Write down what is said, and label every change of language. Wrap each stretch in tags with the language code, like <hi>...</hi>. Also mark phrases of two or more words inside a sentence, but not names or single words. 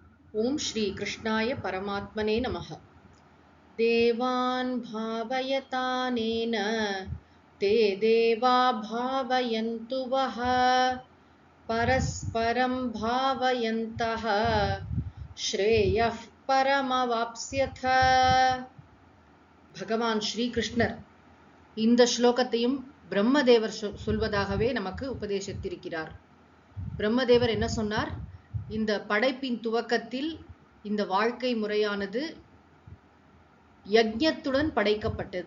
<sa>ओम श्री कृष्णाय परमात्मने नमः। देवान् भावयतानेन ते देवा भावयन्तु वः परस्परं भावयन्तः श्रेयः परमवाप्स्यथ।</sa> <ta>பகவான் ஸ்ரீ கிருஷ்ணர் இந்த ஸ்லோகத்தையும் பிரம்மதேவர் சொல்வதாகவே நமக்கு உபதேசித்திருக்கிறார். பிரம்மதேவர் என்ன சொன்னார்? இந்த படைப்பின் துவக்கத்தில் இந்த வாழ்க்கை முறையானது யஜ்ஞத்துடன் படைக்கப்பட்டது.</ta>